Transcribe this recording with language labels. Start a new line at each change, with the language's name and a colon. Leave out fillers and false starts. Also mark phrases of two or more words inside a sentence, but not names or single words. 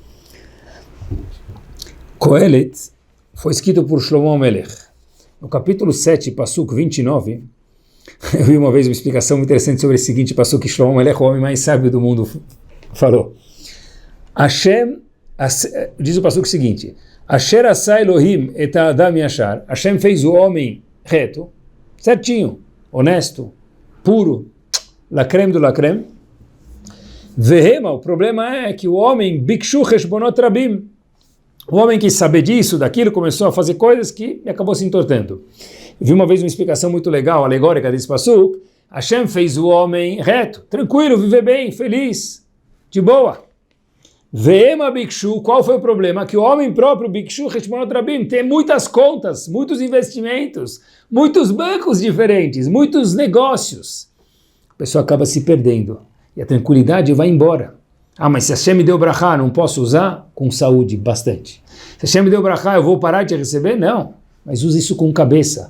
Portuguese: Kohelet foi escrito por Shlomo Melech. No capítulo 7, Pasuk 29, eu vi uma vez uma explicação muito interessante sobre esse seguinte Pasuk que Shlomo Melech, o homem mais sábio do mundo, falou. Diz o Pasuk seguinte,
Hebrew: אשר עשה אלהים את האדם ישר,
Portuguese: Hashem fez o homem reto, certinho, honesto, puro, lacreme do lacreme. Vehema, o problema é que o homem,
Hebrew: בקשו חשבונות רבים,
Portuguese: o homem que sabe disso, daquilo, começou a fazer coisas que acabou se entortando. Eu vi uma vez uma explicação muito legal, alegórica desse pasuk. Hashem fez o homem reto, tranquilo, viver bem, feliz, de boa.
Hebrew: והמה בקשו,
Portuguese: qual foi o problema? Que o homem próprio,
Hebrew: בקשו חשבונות רבים,
Portuguese: tem muitas contas, muitos investimentos, muitos bancos diferentes, muitos negócios. A pessoa acaba se perdendo e a tranquilidade vai embora. Ah, mas se Hashem me deu brachá, não posso usar? Com saúde, bastante. Se Hashem me deu brachá, eu vou parar de receber? Não, mas use isso com cabeça.